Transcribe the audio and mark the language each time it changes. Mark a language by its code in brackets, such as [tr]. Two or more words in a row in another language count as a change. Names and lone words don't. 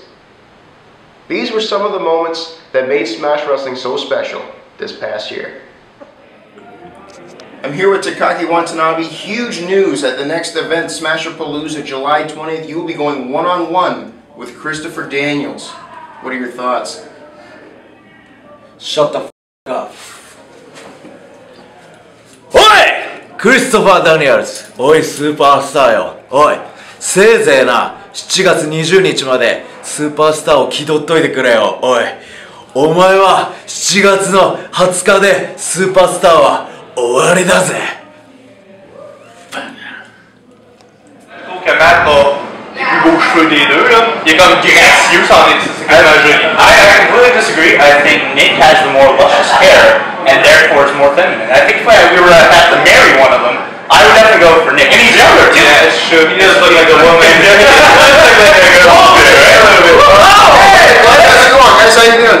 [en] These were some of the moments that made Smash Wrestling so special this past year. I'm here with Takaki Watanabe. Huge news at the next event, Smasherpalooza, July 20th. You will be going one-on-one with Christopher Daniels. What are your thoughts? Shut the f*** up. [ja] おいクリストファー・ダニエルズ。おいスーパースターよ。おいせいぜいな7月20日までスーパースターを気取っといてくれよ。おいお前は7月の20日でスーパースターは終わりだぜ。 [fr] Kamatko, il plus beau cheveu des deux, là. Il est comme gracieux, c'est quand même joli. [en] I completely disagree. I think Nick has the more luscious hair, and therefore it's more feminine. I think if we were to have to marry one of them, I would have to go for Nick. And he's younger, too. Yeah, it's true. He does look like a woman. Hey, how's it going, guys? How you doing?